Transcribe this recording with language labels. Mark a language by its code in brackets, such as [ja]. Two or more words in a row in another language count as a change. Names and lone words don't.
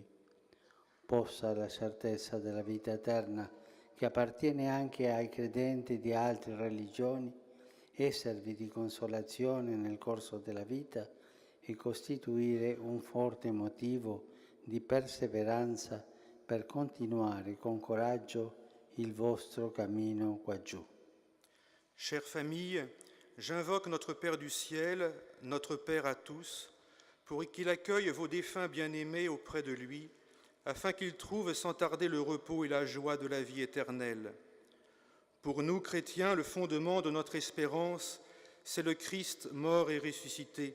[it] Possa la certezza della vita eterna, che appartiene anche ai credenti di altre religioni, esservi di consolazione nel corso della vita e costituire un forte motivo di perseveranza per continuare con coraggio il vostro cammino qua giù. [fr] Chère famille, j'invoque notre Père du ciel, notre Père à tous, pour qu'il accueille vos défunts bien-aimés auprès de lui, afin qu'ils trouvent sans tarder le repos et la joie de la vie éternelle. Pour nous, chrétiens, le fondement de notre espérance, c'est le Christ mort et ressuscité.